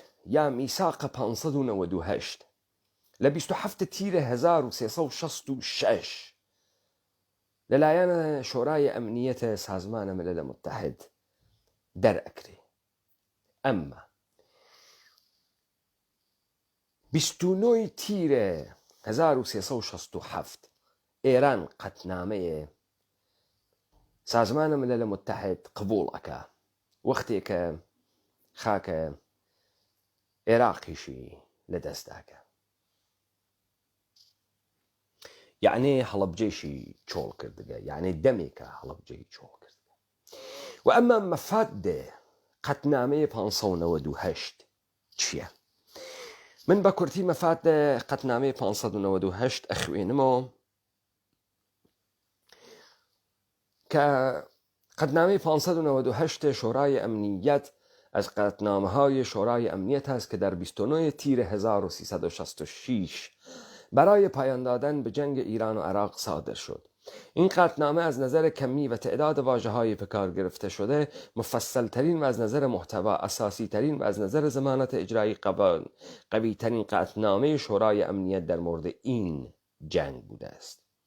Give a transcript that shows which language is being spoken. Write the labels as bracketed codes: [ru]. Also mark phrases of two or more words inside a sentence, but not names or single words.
[ckb] یا میساقە 598 لە 27 تیرە 1366 لەلایەنە شۆرای ئەمنیەتە سازمانە ملل متحد دەرئەکرێ. ئەمما 29 تیرە 1367 ئێران قەتنامەیە سازمانە ملل متحد قبول ئەکا وەختێکە خاکە عێراقیشی لەدەستداکە. یعنی هەڵەبجەیشی چۆڵ کردگە، یعنی دەمێکە هەڵەبجەی چۆڵ کردگە. و ئەمما مەفادە قەتنامەی 598 چییە؟ من بە کورتی مەفادە قەتنامەی 598 ئەخوێنمەوە کە قەتنامەی 598 شۆرای ئەمنیەت [fa] از قەتنامەهای شورای امنیت است که در 29 تیر 1366 برای پایان دادن به جنگ ایران و عراق صادر شد. این قطعنامه از نظر کمی و تعداد واژه‌های به کار گرفته شده مفصل ترین و از نظر محتوا اساسی ترین و از نظر ضمانت اجرایی قوی ترین قطعنامه شورای امنیت در مورد این جنگ بوده است.